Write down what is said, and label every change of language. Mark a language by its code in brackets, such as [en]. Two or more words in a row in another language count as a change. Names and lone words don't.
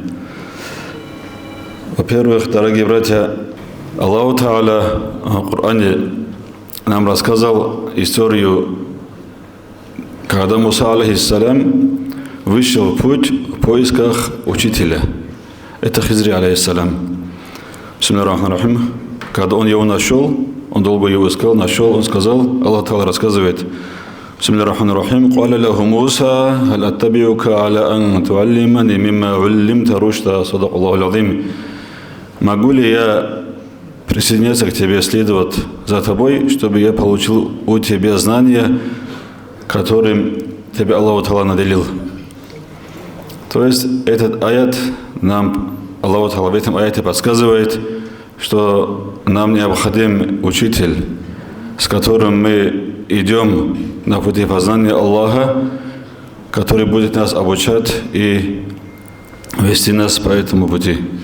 [ru] Во-первых, дорогие братья, Аллах Та'аля в Коране нам рассказал историю, когда Муса, алейхиссалям, вышел в путь в поисках учителя. Это Хизри, алейхиссалям. [ar] بسم الله الرحمن الرحيم. [ru] когда он его нашел, он долго его искал, нашел, он сказал, Аллах Та'ala рассказывает, [ar] بسم الله الرحمن الرحيم, «قال له موسى هل أتبعك على أن تعلمن مما علمت رشدا صدق الله العظيم». [ru] Могу ли я присоединяться к тебе, следовать за тобой, чтобы я получил у тебя знания, которым тебе Аллах Та'ала наделил? То есть этот аят нам, Аллах Та'ала в этом аяте подсказывает, что нам необходим учитель, с которым мы идем на пути познания Аллаха, который будет нас обучать и вести нас по этому пути.